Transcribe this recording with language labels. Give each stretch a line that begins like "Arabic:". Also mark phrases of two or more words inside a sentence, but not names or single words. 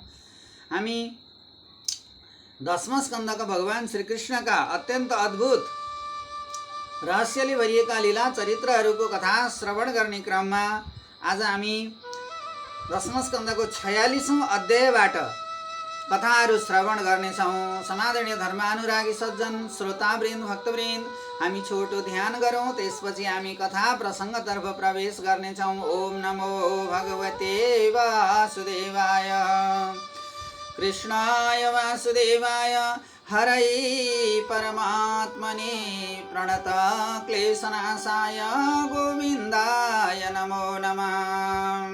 Nepali: हामी 10वां स्कन्धका भगवान श्रीकृष्णका अत्यन्त अद्भुत रहस्यले भरिएका लीला चरित्रहरूको कथा श्रवण गर्ने क्रममा आज हामी 10वां स्कन्धको 46औं अध्यायबाट कथाहरू श्रवण गर्नेछौँ। समादरणीय धर्मानुरागी सज्जन श्रोतावृन्द भक्तवृन्द, हामी छोटो ध्यान गरौँ, त्यसपछि हामी कथा प्रसङ्गतर्फ प्रवेश गर्नेछौँ।
Sanskrit: ओम नमो भगवते वासुदेवाय। कृष्णाय वासुदेवाय हरै परमात्मने प्रणत क्लेशनाशाय गोविन्दाय नमो नमः।